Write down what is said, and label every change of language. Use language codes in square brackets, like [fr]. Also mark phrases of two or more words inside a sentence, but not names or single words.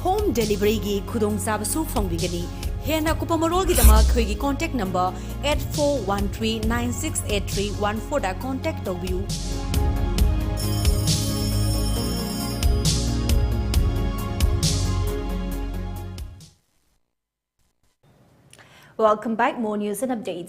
[en] home delivery [mni] gi khudong sabasu phongbigani hena kupamarol gi dama khoi [en] contact number [mni] 8413968314 da contact tobiu. [en] Welcome back. More news and updates.